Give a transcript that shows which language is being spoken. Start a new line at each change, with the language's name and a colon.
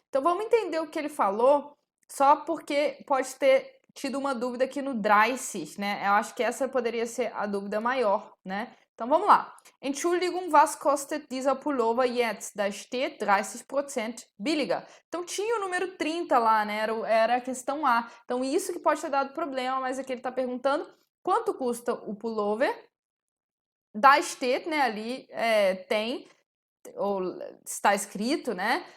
Portuguese: Então vamos entender o que ele falou, só porque pode ter tido uma dúvida aqui no 30, né? Eu acho que essa poderia ser a dúvida maior, né? Então vamos lá.
German: Entschuldigung, was kostet dieser Pullover jetzt? Da steht 30% billiger.
Portuguese: Então tinha o número 30 lá, né? Era a questão A. Então isso que pode ter dado problema, mas aqui ele está perguntando quanto custa o pullover.
German: Da steht,
Portuguese: né? Ali tem, ou está escrito, né?